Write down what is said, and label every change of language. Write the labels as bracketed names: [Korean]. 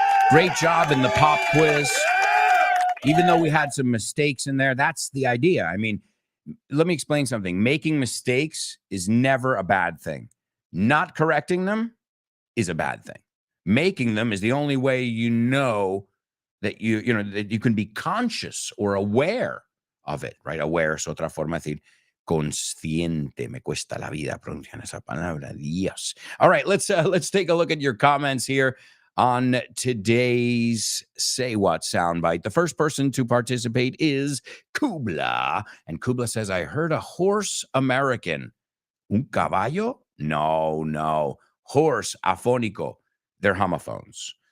[English] Great job in the pop quiz. Even though we had some mistakes in there, that's the idea. I mean, let me explain something. Making mistakes is never a bad thing. Not correcting them is a bad thing. Making them is the only way you know that that you can be conscious or aware of it, right? [Spanish] Aware es otra forma de decir consciente. Me cuesta la vida pronunciar esa palabra. Dios. [English] All right, let's take a look at your comments here on today's Say What soundbite. The first person to participate is Kubla. And Kubla says, I heard a horse American. [Spanish] Un caballo? No. Horse, afónico. [English] They're homophones.